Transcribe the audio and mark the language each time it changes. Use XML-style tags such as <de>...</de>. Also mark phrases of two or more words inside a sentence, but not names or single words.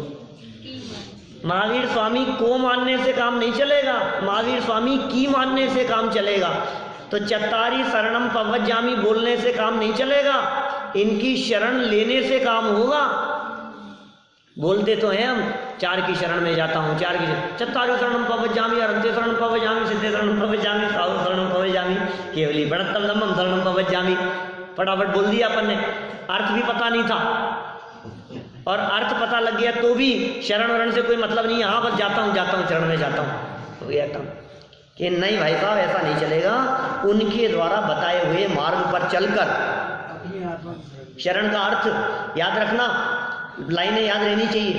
<hi>महावीर स्वामी को मानने से काम नहीं चलेगा, महावीर स्वामी की मानने से काम चलेगा। तो</hi> <pra>चत्तारी शरणम पवज्जामि</pra> <hi>बोलने से काम नहीं चलेगा, इनकी शरण लेने से काम होगा। बोलते तो हैं हम चार की शरण में जाता हूँ, चार की</hi> <pra>चत्तारी शरणम पवज्जामि, अरहंते शरणम पवज्जामि, सिद्धे शरणम पवज्जामि, साधु शरणम पवज्जामि, केवली बड़त्तम धम्मम शरणम पवज्जामि।</pra> <hi>फटाफट बोल दिया अपन ने, अर्थ भी पता नहीं था। और अर्थ पता लग गया तो भी शरण वरण से कोई मतलब नहीं है। हाँ बस जाता हूँ शरण में जाता हूँ, हो गया काम। कि नहीं भाई साहब ऐसा नहीं चलेगा। उनके द्वारा बताए हुए मार्ग पर चलकर शरण का अर्थ याद रखना, लाइनें याद रहनी चाहिए।</hi>